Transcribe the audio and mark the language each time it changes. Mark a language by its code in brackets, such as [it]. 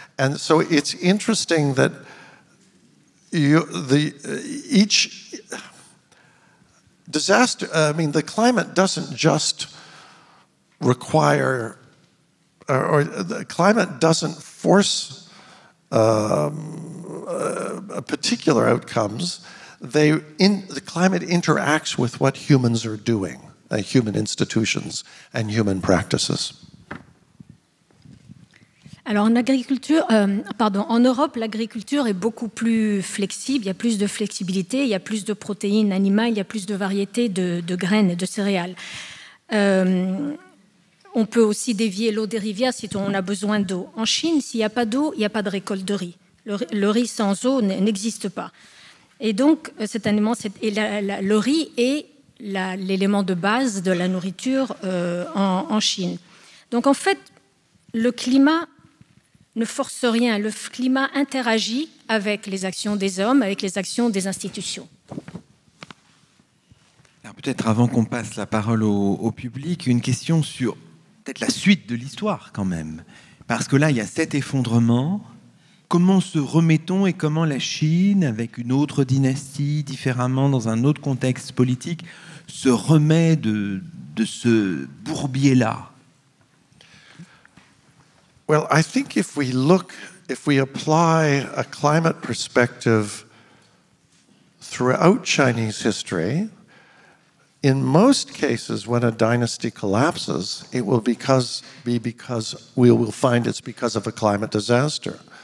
[en] And so it's interesting that each disaster, the climate doesn't just require, or the climate doesn't force particular outcomes. The climate interacts with what humans are doing, human institutions and human practices. [fr] Alors en agriculture, en Europe, l'agriculture est beaucoup plus flexible, il y a plus de flexibilité, il y a plus de protéines animales, il y a plus de variétés de graines et de céréales. On peut aussi dévier l'eau des rivières si on a besoin d'eau. En Chine, s'il n'y a pas d'eau, il n'y a pas de récolte de riz. Le riz sans eau n'existe pas. Et donc, le riz est l'élément de base de la nourriture en Chine. Donc en fait, le climat ne force rien. Le climat interagit avec les actions des hommes, avec les actions des institutions. Alors peut-être avant qu'on passe la parole au public, une question sur peut-être la suite de l'histoire quand même. Parce que là, il y a cet effondrement. Comment se remet-on et comment la Chine, avec une autre dynastie, différemment, dans un autre contexte politique, se remet de ce bourbier-là? [en] Well, I think if we apply a climate perspective throughout Chinese history, in most cases when a dynasty collapses, it will be because we will find it's because of a climate disaster.